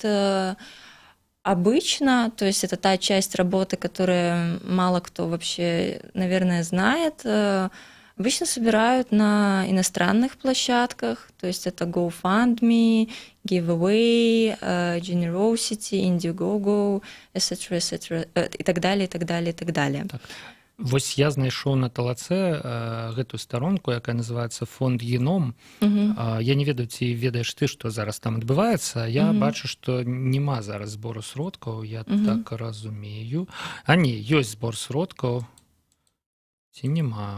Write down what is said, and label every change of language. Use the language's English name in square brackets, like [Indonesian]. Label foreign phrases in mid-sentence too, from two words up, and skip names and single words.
[Russian] Обычно, то есть это та часть работы, которую мало кто вообще, наверное, знает, обычно собирают на иностранных площадках, то есть это GoFundMe, Giveaway, Generosity, Indiegogo, etc., и так далее, и так далее, и так далее. Так. [Belarusian] Вось я знайшоў на талаце гэтую старонку, якая называецца фонд Геном. Я не ведаю, ці ведаеш ты, што зараз там адбываецца. Я бачу, што няма зараз збору сродкаў, я так разумею. А не, ёсць збор сродкаў. Ці няма?